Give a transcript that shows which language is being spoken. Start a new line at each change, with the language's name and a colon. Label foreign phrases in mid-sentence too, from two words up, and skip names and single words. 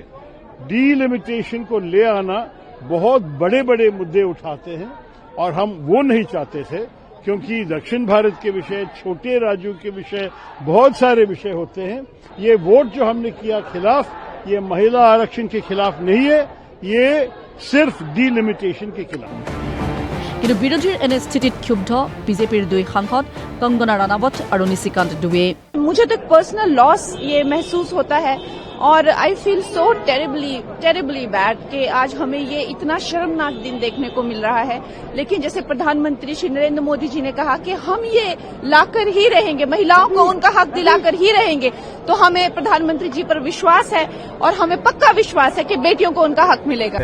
Hindi: डीलिमिटेशन को ले आना बहुत बड़े बड़े मुद्दे उठाते हैं और हम वो नहीं चाहते थे, क्योंकि दक्षिण भारत के विषय, छोटे राज्यों के विषय, बहुत सारे विषय होते हैं। ये वोट जो हमने किया खिलाफ, ये महिला आरक्षण के खिलाफ नहीं है, ये सिर्फ डीलिमिटेशन के खिलाफ।
Assamese: কিন্তু বিৰোধীৰ এনে স্থিতিত ক্ষুব্ধ বিজেপিৰ দুই সাংসদ কংগনা ৰাণাৱত আৰু নিশিকান্ত দুবে।
Hindi: मुझे तो
English: personal loss
Hindi: ये महसूस होता है और
English: I feel so terribly bad
Hindi: कि आज हमें ये इतना शर्मनाक दिन देखने को मिल रहा है। लेकिन जैसे प्रधानमंत्री श्री नरेंद्र मोदी जी ने कहा कि हम ये लाकर ही रहेंगे, महिलाओं को उनका हक दिलाकर ही रहेंगे, तो हमें प्रधानमंत्री जी पर विश्वास है और हमें पक्का विश्वास है कि बेटियों को उनका हक मिलेगा।